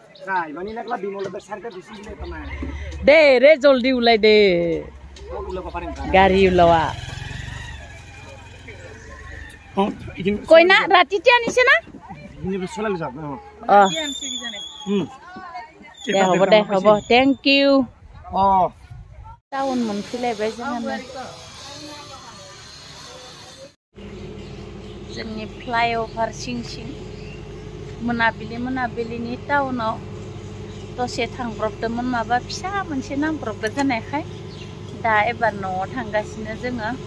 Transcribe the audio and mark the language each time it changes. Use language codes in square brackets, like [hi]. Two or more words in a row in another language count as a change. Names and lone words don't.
[as] দে ৰে জলদি ওলাই দে গাড়ী ওলোৱা কইনা ৰাতিতে আনিছে না [brx] হ'ব [en] thank you [brx] টাউন मोनफैलायबाय जोंनि फ्लाइओभार सिं मोनाबिलिनि टाउनाव दसे थांब्रबदोंमोन माबा फिसा मोनसे नांब्रबदो जानायखाय दा एबार न'आव थांगासिनो जोङो